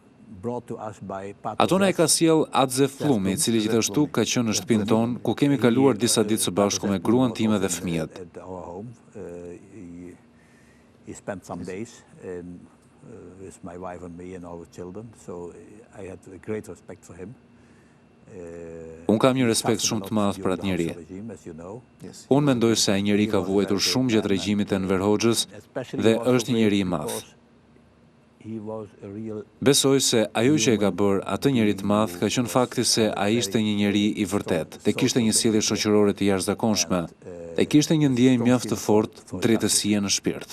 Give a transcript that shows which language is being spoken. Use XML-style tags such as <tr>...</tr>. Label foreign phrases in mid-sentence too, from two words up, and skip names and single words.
<sq>Ato na e ka sjell At Zef Pëllumbi, i cili gjithashtu ka qenë në shtëpinë tonë, ku kemi kaluar disa ditë së bashku me gruan time dhe fëmijët.</sq> <en>He spent some days with my wife and me and our children, so I had a great respect for him.</en> <sq>Unë kam një respekt shumë të madh për atë njeri. Unë mendoj se ai njeri ka vuajtur shumë gjatë regjimit të Enver Hoxhës dhe është një njeri i madh. Besoj se ajo që e ka bërë atë njeri të madh ka qenë fakti se ai ishte një njeri i vërtet, dhe kishte një sjellje shoqërore të jashtëzakonshme, dhe kishte një ndjenjë mjaft të fortë drejtësie në shpirt.</sq>